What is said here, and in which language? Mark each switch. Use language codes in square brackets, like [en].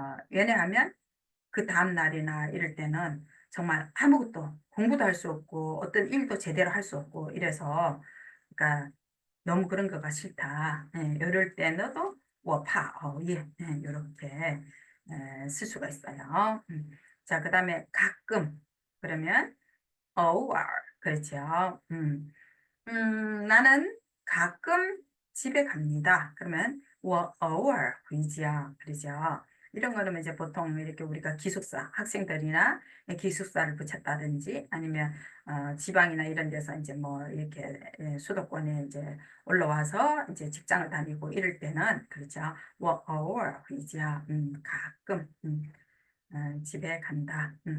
[ko] 왜냐하면 그 다음 날이나 이럴 때는 정말 아무것도 공부도 할 수 없고 어떤 일도 제대로 할 수 없고 이래서 그러니까 너무 그런 거가 싫다. 이럴 때 너도 我怕 예, 이렇게 쓸 수가 있어요. 자, 그다음에 가끔 그러면 偶尔 그렇죠. 나는 가끔 집에 갑니다. 그러면 [zh] 我偶尔回家 [ko] 그러죠. 이런 거는 이제 보통 이렇게 우리가 기숙사 학생들이나 기숙사를 붙였다든지 아니면 지방이나 이런 데서 이제 뭐 이렇게 수도권에 이제 올라와서 이제 직장을 다니고 이럴 때는 그렇죠. [zh] 我偶尔回家 [ko] 가끔 집에 간다.